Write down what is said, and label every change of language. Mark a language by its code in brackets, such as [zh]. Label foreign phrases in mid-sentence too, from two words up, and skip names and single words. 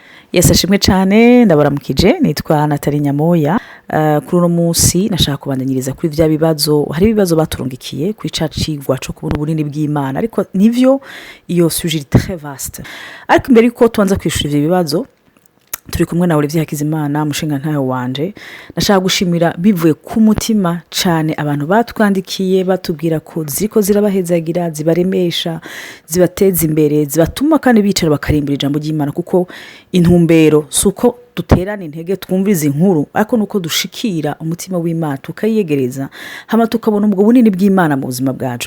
[rn] Yesu ashimwe cyane ndabaramukije nitwa Nathalie Nyamoya. Kuri uno munsi nashaka kubandanyiriza kuri vya bibazo. Hari ibibazo baturungikiye kuri cacigwa cyo kubona ubunini bw'Imana, ariko nivyo iyo [fr] sujet très vaste. [rn] Ariko imbere yuko tuanza kwishura ivyo bibazo, turi kumwe na Olivier Hakizimana mushinga ntayo wanje. Nashaka gushimira bivuye ku mutima cyane abantu batwandikiye batubwira ko ziko zirabahezagira, zibaremesha, zibateza imbere, zibatuma kandi bicara bakarimbira ijambo ry'Imana, kuko intumbero suko duterana intege twumviza inkuru, ariko nuko dushikira umutima w'Imana tukayiyegereza, hama tukabona ubwo bunini bw'Imana mu buzima bwacu.